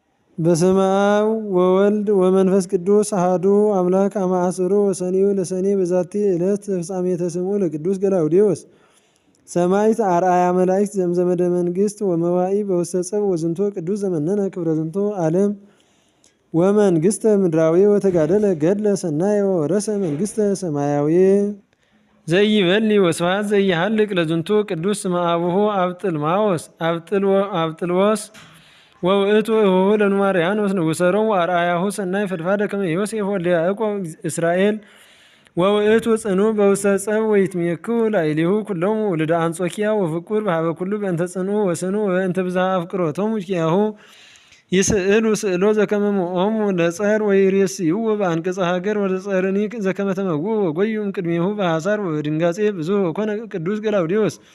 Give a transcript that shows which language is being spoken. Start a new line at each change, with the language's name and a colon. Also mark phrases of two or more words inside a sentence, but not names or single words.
Geez: በስመ አብ ወወልድ ወመንፈስ ቅዱስ አሐዱ አምላክ አመ ዐሥሩ ወሰኔው ለሰኔ በዛቲ ዕለት ፍጻሜተ ስሙ ለቅዱስ ገላውዴዎስ ሰማዕት አርአያ መላእክት ዘምዘመደ መንግሥት ወመዋኢ በውስተ ጸብ ወዝንቶ ቅዱስ ዘመነነ ክብረ ዝንቶ ዓለም ወመንግሥተ ምድራዊ ወተጋደለ ገድለ ሰናየ ወወረሰ መንግሥተ ሰማያዊ ዘይበሊ ወስብሐት ዘይሃልቅ ለዝንቱ ቅዱስ ስመ አቡሁ አብጥልዎስ ወውእቱ እሁሁ ለኑማርያኖስ ንጉሠ ሮም ወአርአያሁ ሰናይ ፈድፋደ ከመ ዮሴፍ ወልደ ያዕቆብ እስራኤል ወውእቱ ጽኑዕ በውስተ ጸብ ወይትሜክሁ ላዕሌሁ ኩሎሙ ወልደ አንጾኪያ ወፍቁር በሀበ ኩሉ በእንተ ጽኑዕ ወስኑዕ ወበእንተ ብዝኃ አፍቅሮቶሙ ኪያሁ ይስእሉ ስእሎ ዘከመ ሞኦሙ ለጸር ወይሬስይዎ በአንቀጸ ሀገር ወለጸርኒ ዘከመ ተመውኡ ወጎዩ እምቅድሜሁ በሐሳር ወበድንጋጼ ብዙኅ ወኮነ ቅዱስ ገላውዴዎስ